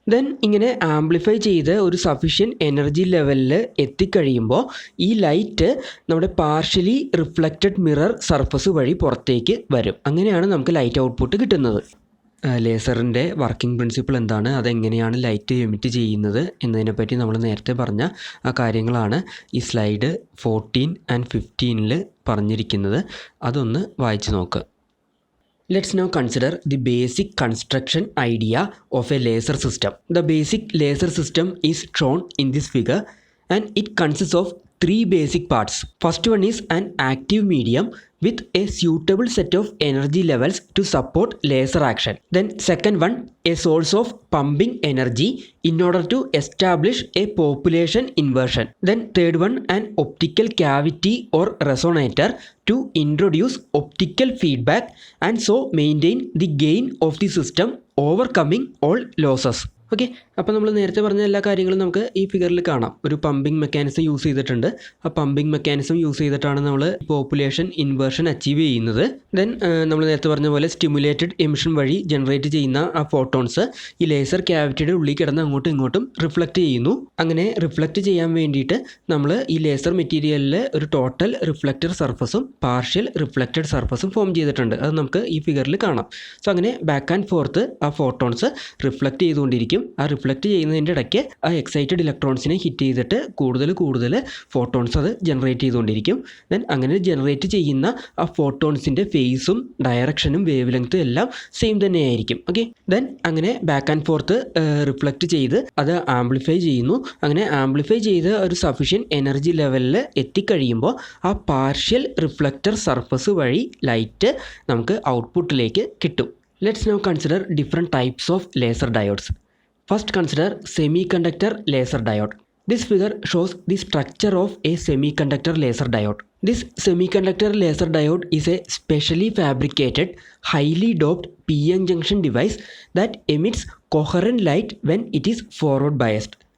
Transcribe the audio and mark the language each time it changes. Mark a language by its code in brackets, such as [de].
[ml] Then ഇങ്ങനെ amplify ചെയ്ത് ഒരു സഫിഷ്യൻറ്റ് എനർജി ലെവലിൽ എത്തിക്കഴിയുമ്പോൾ ഈ ലൈറ്റ് നമ്മുടെ പാർഷ്യലി റിഫ്ലക്റ്റഡ് മിറർ സർഫസ് വഴി പുറത്തേക്ക് വരും. അങ്ങനെയാണ് നമുക്ക് ലൈറ്റ് ഔട്ട്പുട്ട് കിട്ടുന്നത്. ലേസറിൻ്റെ വർക്കിംഗ് പ്രിൻസിപ്പിൾ എന്താണ്, അതെങ്ങനെയാണ് ലൈറ്റ് എമിറ്റ് ചെയ്യുന്നത് എന്നതിനെപ്പറ്റി നമ്മൾ നേരത്തെ പറഞ്ഞ ആ കാര്യങ്ങളാണ് ഈ സ്ലൈഡ് 14 and 15 പറഞ്ഞിരിക്കുന്നത്. അതൊന്ന് വായിച്ച് നോക്കുക. [en] Let's now consider the basic construction idea of a laser system. The basic laser system is shown in this figure, and it consists of 3 basic parts. First one is an active medium with a suitable set of energy levels to support laser action. Then second one, a source of pumping energy in order to establish a population inversion. Then third one, an optical cavity or resonator to introduce optical feedback and so maintain the gain of the system, overcoming all losses. [ml] Okay, അപ്പോൾ നമ്മൾ നേരത്തെ പറഞ്ഞ എല്ലാ കാര്യങ്ങളും നമുക്ക് ഈ ഫിഗറിൽ കാണാം. ഒരു പമ്പിംഗ് മെക്കാനിസം യൂസ് ചെയ്തിട്ടുണ്ട്. ആ പമ്പിംഗ് മെക്കാനിസം യൂസ് ചെയ്തിട്ടാണ് നമ്മൾ പോപ്പുലേഷൻ ഇൻവേർഷൻ അച്ചീവ് ചെയ്യുന്നത്. ദെൻ നമ്മൾ നേരത്തെ പറഞ്ഞ പോലെ സ്റ്റിമുലേറ്റഡ് എമിഷൻ വഴി ജനറേറ്റ് ചെയ്യുന്ന ആ ഫോട്ടോൺസ് ഈ ലേസർ ക്യാവിറ്റിയുടെ ഉള്ളിൽ കിടന്ന് അങ്ങോട്ടും ഇങ്ങോട്ടും റിഫ്ലക്റ്റ് ചെയ്യുന്നു. അങ്ങനെ റിഫ്ലക്റ്റ് ചെയ്യാൻ വേണ്ടിയിട്ട് നമ്മൾ ഈ ലേസർ മെറ്റീരിയലിൽ ഒരു total reflected സർഫസും partial reflected സർഫസും form ചെയ്തിട്ടുണ്ട്. അത് നമുക്ക് ഈ ഫിഗറിൽ കാണാം. സോ അങ്ങനെ ബാക്ക് ആൻഡ് ഫോർത്ത് ആ ഫോട്ടോൺസ് റിഫ്ലക്റ്റ് ചെയ്തുകൊണ്ടിരിക്കും. ചെയ്തുകൊണ്ടിരിക്കും. ആ റിഫ്ലക്റ്റ് ചെയ്യുന്നതിൻ്റെ ഇടയ്ക്ക് ആ എക്സൈറ്റഡ് ഇലക്ട്രോൺസിനെ ഹിറ്റ് ചെയ്തിട്ട് കൂടുതൽ ഫോട്ടോൺസ് അത് ജനറേറ്റ് ചെയ്തുകൊണ്ടിരിക്കും. ദെൻ അങ്ങനെ ജനറേറ്റ് ചെയ്യുന്ന ആ ഫോട്ടോൺസിൻ്റെ ഫേസും ഡയറക്ഷനും വേവ് ലെങ്ത്തും എല്ലാം സെയിം തന്നെയായിരിക്കും. ഓക്കെ, ദെൻ അങ്ങനെ ബാക്ക് ആൻഡ് ഫോർത്ത് റിഫ്ലക്റ്റ് ചെയ്ത് അത് ആംപ്ലിഫൈ ചെയ്യുന്നു. അങ്ങനെ ആംപ്ലിഫൈ ചെയ്ത് ഒരു സഫിഷ്യൻറ്റ് എനർജി ലെവലിൽ എത്തിക്കഴിയുമ്പോൾ ആ പാർഷ്യൽ റിഫ്ലക്റ്റർ സർഫസ് വഴി ലൈറ്റ് നമുക്ക് ഔട്ട്പുട്ടിലേക്ക് കിട്ടും. [en] Let's now consider different types of laser diodes. First, consider semiconductor laser diode. This figure shows the structure of a semiconductor laser diode. This semiconductor laser diode is a specially fabricated, highly doped PN junction device that emits coherent light when it is forward biased.